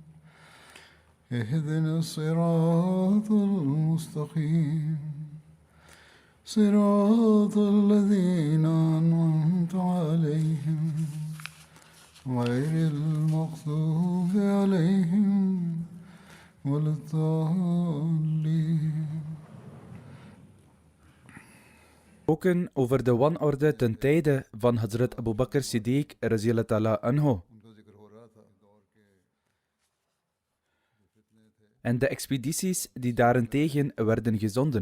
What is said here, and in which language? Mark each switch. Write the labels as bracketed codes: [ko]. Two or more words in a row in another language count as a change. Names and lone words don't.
[ar] اهدنا الصراط المستقيم صراط الذين أنعمت عليهم غير المغضوب عليهم ولا الضالين. [nl] Gesproken over de wanorde ten tijde van Hazrat Abu Bakr Siddiq [ar] رضي الله تعالى عنه [nl] en de expedities die daarentegen werden gezonden.